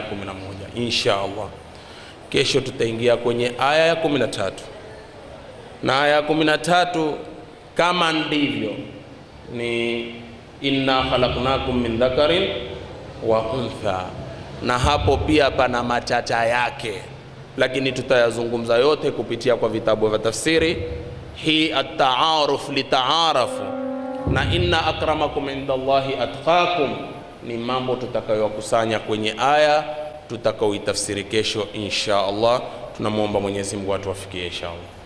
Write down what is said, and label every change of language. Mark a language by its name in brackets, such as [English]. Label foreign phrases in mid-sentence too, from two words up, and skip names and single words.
[Arabic] إن شاء الله [Swahili] kesho tutaingia kwenye aya ya 13, na aya ya 13 kama ndivyo ni [Arabic] إنا خلقناكم من ذكر وأنثى, [Swahili] na hapo pia pana matata yake, lakini tutayazungumza yote kupitia kwa vitabu vya tafsiri. Hii [Arabic] التعارف لتعارفوا, [Swahili] na [Arabic] إن أكرمكم عند الله أتقاكم [Swahili] ni mambo tutakayokusanya kwenye aya tutakaoitafsiri kesho [Arabic] إن شاء الله. [Swahili] Tunamwomba Mwenyezi Mungu atuwafikie [Arabic] إن شاء الله.